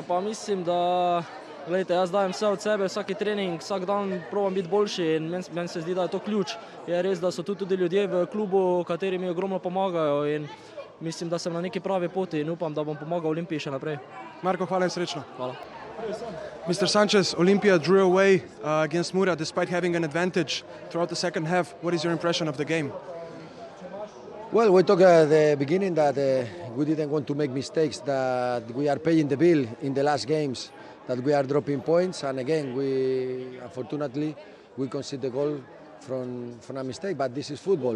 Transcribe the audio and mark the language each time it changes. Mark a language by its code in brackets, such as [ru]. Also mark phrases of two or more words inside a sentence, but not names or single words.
[sl] Pa mislim, da Glejte, jaz dajem vse od sebe, vsaki trening, vsak dan probam biti boljši in meni se zdi, da je to ključ. Je res, da so tudi ljudje v klubu, kateri mi ogromno pomagajo in mislim, da sem na neki pravi poti in upam, da bom pomagal Olimpiji še naprej. Marko, hvala in srečno. Hvala. [en] Mr. Sanchez, Olympia drew away against Mura despite having an advantage throughout the second half. What is your impression of the game? Well, we talked at the beginning that we didn't want to make mistakes, that we are paying the bill in the last games, that we are dropping points, and again, unfortunately, we conceded the goal from a mistake, but this is football.